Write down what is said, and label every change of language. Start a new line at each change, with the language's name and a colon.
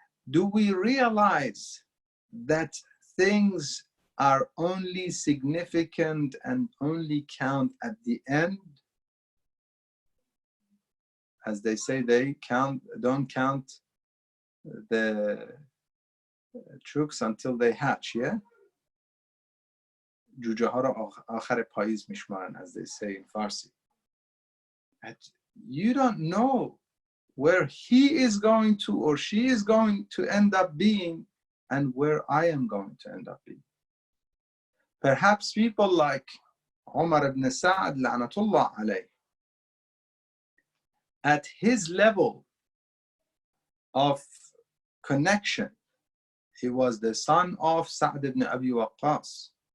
English: Do we realize that things are only significant and only count at the end? as they say, they don't count the chooks until they hatch, yeah?
Persian: جوجه ها را آخر پاییز میشمارن,
English: as they say in Farsi. You don't know where he is going to or she is going to end up being and where I am going to end up being. Perhaps people like Umar ibn Sa'd,
Arabic: la'natullah alayh,
English: at his level of connection, he was the son of Sa'd ibn Abi Waqqas.